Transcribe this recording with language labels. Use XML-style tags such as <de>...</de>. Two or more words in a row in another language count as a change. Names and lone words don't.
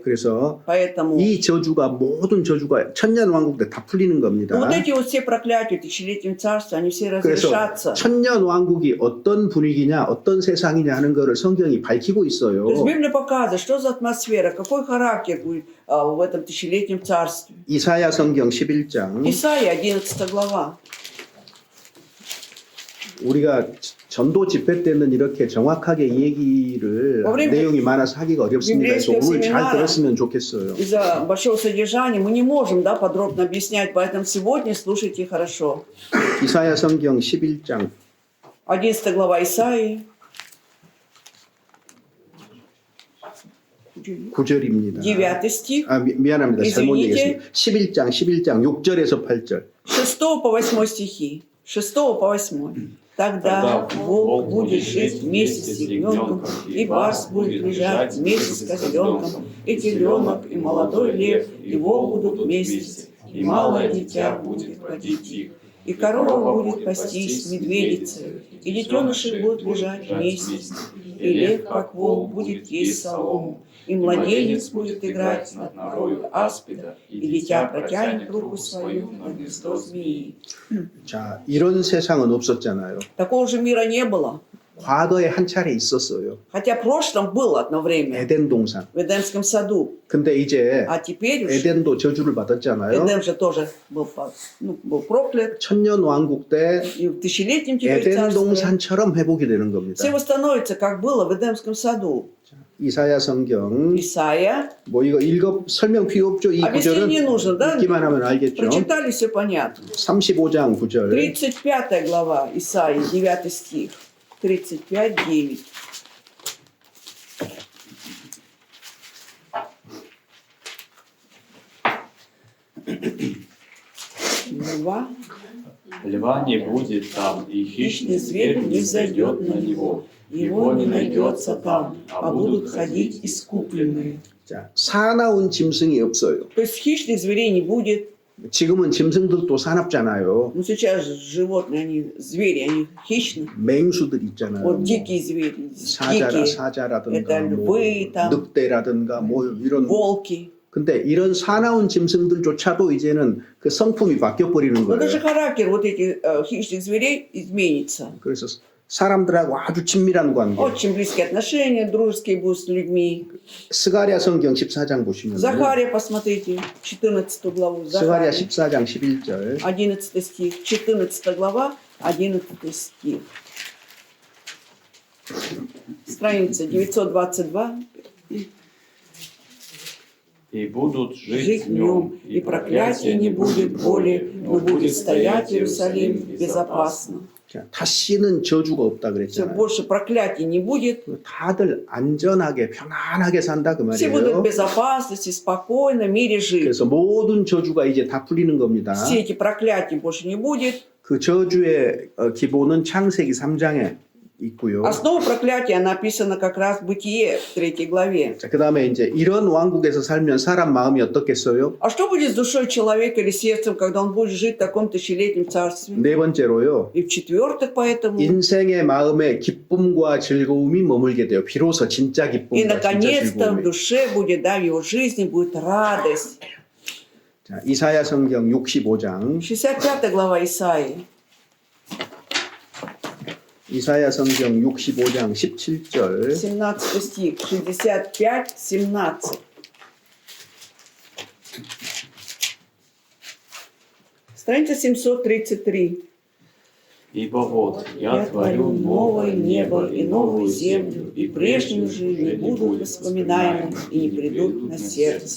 <ko>그래서</ko> <ru>Поэтому</ru> <ko>이 저주가 모든 저주가 천년 왕국 때 다 풀리는 겁니다.</ko> <ru>вот эти вот все проклятия тысячелетним царства, они все</ru> <ko>그래서</ko> <ru>разрешатся.</ru> <ko>천년 왕국이 어떤 분위기냐, 어떤 세상이냐 하는 것을 성경이 밝히고 있어요.</ko> <ru>То есть Библия показывает, что за атмосфера, какой характер будет в этом тысячелетнем царстве.</ru> <ko>이사야 성경 11장.</ko> <ru>Исайя, 11 глава.</ru> <ko>우리가 전도 집회 때는 이렇게 정확하게 얘기를 내용이 많아서 하기가 어렵습니다. 그래서 오늘 잘 들었으면 좋겠어요.</ko> <ru>Из-за большого содержания мы не можем подробно объяснять, поэтому сегодня слушайте хорошо.</ru> <ko>이사야 성경 11장</ko> <ru>11 глава Исаии.</ru> <ko>9절입니다.</ko> <ru>9 стих.</ru> <ko>미안합니다. 잘못</ko> <ru>Извините.</ru> <ko>얘기했습니다. 11장 6절에서 8절.</ko> <ru>6 по 8 стихи. 6 по 8. Тогда волк будет жить вместе с ягненком, и барс будет лежать вместе с козленком, и теленок, и молодой лев, и волк будут вместе, и малое дитя будет родить их, и корова будет пастись с медведицей, и детеныши будут лежать вместе, и лев, как волк, будет есть солому, и младенец будет играть над норою аспида, и дитя протянет руку свою на гнездо змеи.</ru> <ko>자, 이런 세상은 없었잖아요.</ko> <ru>Такого же мира не было.</ru> <ko>과거에 한 차례 있었어요.</ko> <ru>Хотя в прошлом было одно время</ru> <ko>에덴 동산.</ko> <ru>в Эдемском саду.</ru> <ko>근데 이제</ko> <ru>А теперь уж</ru> <ko>에덴도 저주를 받았잖아요.</ko> <ru>Эдем же тоже был проклят.</ru> <ko>천년 왕국 때</ko> <ru>И в тысячелетнем теперь</ru> <ko>에덴</ko> <ru>царстве</ru> <ko>동산처럼 회복이 되는 겁니다.</ko> <ru>все восстановится, как было в Эдемском саду.</ru> <ko>이사야 성경</ko> <ru>Исайя.</ru> <ko>뭐 이거 설명 필요 없죠. 이 구절은</ko> <ru>Объяснение не нужно, да?</ru> <ko>읽기만 하면 알겠죠.</ko> <ru>Прочитали, все понятно.</ru> <ko>35장 9절.</ko> <ru>35 глава Исаии, 9 стих. 35, 9. Льва. Льва не будет там, и Хищный зверь не взойдет на него. Его не найдется там, а будут ходить искупленные.</ru> <ko>자, 사나운 짐승이 없어요.</ko> <ru>То есть хищных зверей не будет.</ru> <ko>지금은 짐승들도 사납잖아요.</ko> <ru>Но сейчас животные, они звери, они хищные.</ru> <ko>맹수들 있잖아요.</ko> <ru>Вот дикие звери, дикие.</ru> <ko>사자라든가</ko> <ru>Это</ru> <ko>뭐</ko> <ru>львы, там,</ru> <ko>늑대라든가 뭐 이런.</ko> <ru>волки.</ru> <ko>근데 이런 사나운 짐승들조차도 이제는 그 성품이 바뀌어 버리는</ko> <ru>Но даже</ru> <ko>거예요.</ko> <ru>характер вот этих хищных зверей изменится.</ru> <ko>그래서 사람들하고 아주 친밀한 관계.</ko> <ru>Очень близкие отношения, дружеские будут с людьми.</ru> <ko>스가랴 성경 14장 보시면</ko> <ru>Захария, посмотрите, 14 главу.</ru> <ko>스가랴</ko> <ru>Захария,</ru> <ko>14장 11절.</ko> <ru>11 стих. 14 глава, 11 стих. Страница 922. и будут жить жить в нем, и проклятия не будет более, но будет стоять Иерусалим безопасно.</ru> <ko>자, 다시는 저주가 없다</ko> <ru>Все,</ru> <ko>그랬잖아요.</ko> <ru>больше проклятий не будет.</ru> <ko>다들 안전하게 편안하게 산다 그</ko> <ru>Все будут</ru> <ko>말이에요.</ko> <ru>в безопасности, спокойно, в мире жить.</ru> <ko>그래서 모든 저주가 이제 다 풀리는 겁니다.</ko> <ru>Все эти проклятий больше не будет.</ru> <ko>그 저주의 기본은 창세기 3장에 있고요.</ko> <ru>Основа проклятия написана как раз в Бытие, в 3 главе.</ru> <ko>자, 그다음에 이제 이런 왕국에서 살면 사람 마음이 어떻겠어요?</ko> <ru>А что будет с душой человека или сердцем, когда он будет жить в таком тысячелетнем царстве?</ru> <ko>네 번째로요.</ko> <ru>И в-четвертых, поэтому.</ru> <ko>인생의 마음에 기쁨과 즐거움이 머물게 돼요. 비로소 진짜</ko> <ru>И,</ru> <ko>기쁨과 진짜</ko> <ru>наконец-то, в</ru> <ko>즐거움이.</ko> <ru>душе будет, да, в его жизни будет радость.</ru> <ko>자, 이사야 성경 65장.</ko> <ru>65 глава Исаии.</ru> <ko>이사야 성경 65장 17절.</ko> <ru>17 стих. 65, 17. Страница 733. Ибо вот я творю новое небо и новую землю, и прежние же не будут воспоминаемы и не придут на сердце.</ru>